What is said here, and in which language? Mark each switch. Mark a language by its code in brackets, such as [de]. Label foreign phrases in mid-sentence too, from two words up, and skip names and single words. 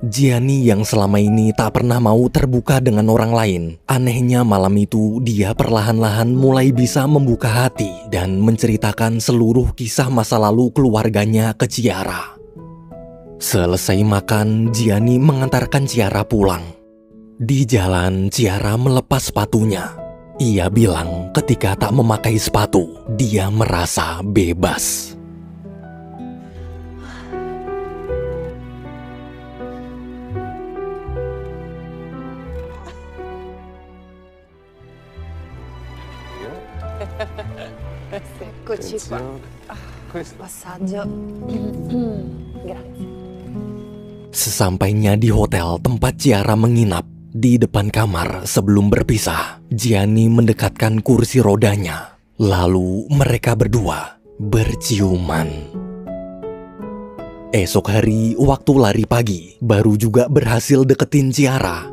[id] Gianni yang selama ini tak pernah mau terbuka dengan orang lain, anehnya malam itu dia perlahan-lahan mulai bisa membuka hati dan menceritakan seluruh kisah masa lalu keluarganya ke Chiara. Selesai makan, Gianni mengantarkan Chiara pulang. Di jalan, Chiara melepas sepatunya. Ia bilang ketika tak memakai sepatu, dia merasa bebas. [it] Eccoci qua. Passaggio. Grazie. [id] Sesampainya di hotel tempat Chiara menginap, di depan kamar sebelum berpisah, Gianni mendekatkan kursi rodanya. Lalu mereka berdua berciuman. Esok hari, waktu lari pagi, baru juga berhasil deketin Chiara.